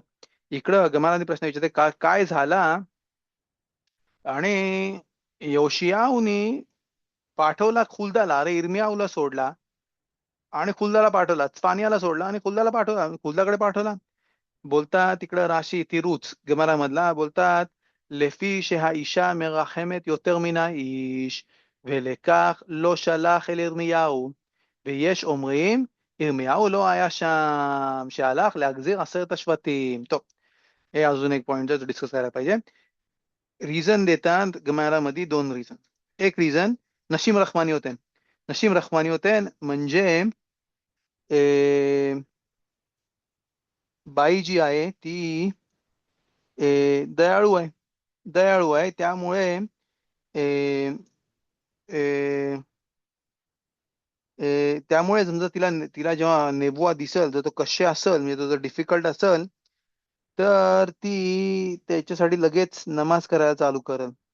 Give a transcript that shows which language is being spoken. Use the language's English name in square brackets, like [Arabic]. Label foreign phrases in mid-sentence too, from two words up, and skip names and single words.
[Marathi] इकडं गमाराने प्रश्न विचारते काय झाला आणि योशियाऊनी पाठवला खुलदाला. अरे इर्मियाऊला सोडला आणि खुलदाला पाठवला. स्पानियाला सोडला आणि खुलदाकडे पाठवला. बोलतात तिकडं राशी तिरूच गमारा मधला बोलतात [Hebrew] לפי שהאישה מרחמת יותר מן האיש ולכך לא שלח אל ירמיהו ויש אומרים ירמיהו לא היה שם שהלך להגזיר 10 השבטים. טוב, [Marathi] हे अजून एक पॉइंट जो डिस्कस करायला पाहिजे. रिझन देतात गमारामध्ये 2 रिझन. एक रिझन [Hebrew] נשים רחמניות [Marathi] होते म्हणजे बाई जी आहे ती दयाळू आहे त्यामुळे त्यामुळे समजा तिला तिला जेव्हा नेबुआ दिसल जर तो कसे असेल म्हणजे तो जर डिफिकल्ट असेल तर ती त्याच्यासाठी लगेच नमाज करायला चालू करेल.